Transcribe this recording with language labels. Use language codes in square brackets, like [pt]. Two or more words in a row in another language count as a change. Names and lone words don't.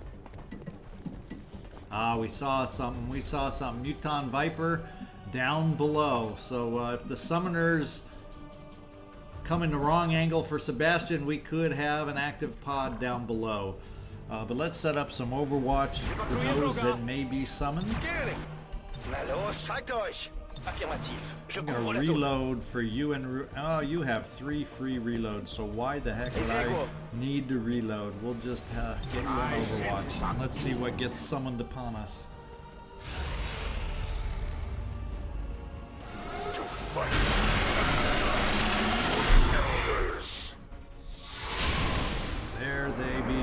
[en] Ah, we saw something. Muton Viper down below. So if the summoners come in the wrong angle for Sebastian, we could have an active pod down below. But let's set up some Overwatch for those that may be summoned. Scanning. [de] Na los, zeigt euch. Affirmativ. Je [en] I'm gonna [fr] comprends la zone. [en] reload for you and oh, you have 3 free reloads, so why the heck would I need to reload? We'll just get you on Overwatch. Let's see what gets summoned upon us. There they be.